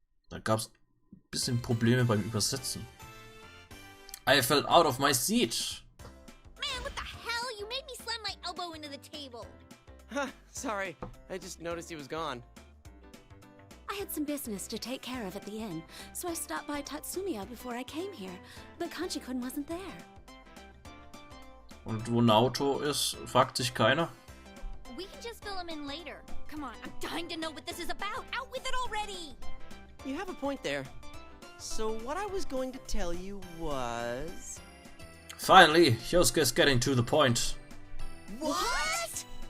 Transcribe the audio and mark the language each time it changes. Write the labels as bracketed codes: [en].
[de] Da gab's ein bisschen Probleme beim Übersetzen. [en] I fell out of my seat. Man, what the hell? You made me slam my elbow into the table. Sorry, I just noticed he was gone. I had some business to take care of at the inn, so I stopped by Tatsumiya before I came here, but Kanji-kun wasn't there. [de] Und wo Naoto ist, fragt sich keiner. [en] We can just fill him in later. Come on, I'm dying to know what this is about. Out with it already! You have a point there. So what I was going to tell you was... Finally, Yosuke is getting to the point. What?